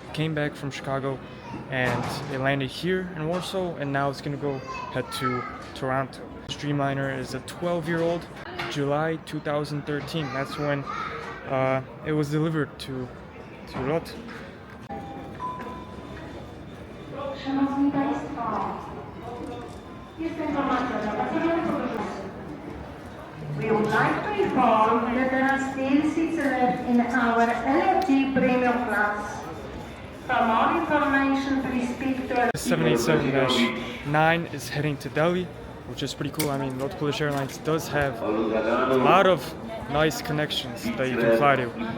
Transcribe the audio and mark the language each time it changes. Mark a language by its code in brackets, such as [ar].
[en] Came back from Chicago and it landed here in Warsaw, and now it's gonna go head to Toronto. This Dreamliner is a 12-year-old, July 2013. That's when it was delivered to LOT. [pl] Szanowni Państwo, jest informacja dla pasażerów podróżujących. [en] We would like to inform that there are still seats left in our LOT Premium class. For more information, please speak to our 787-9 is heading to Delhi, which is pretty cool. I mean, LOT Polish Airlines does have a lot of nice connections that you can fly to.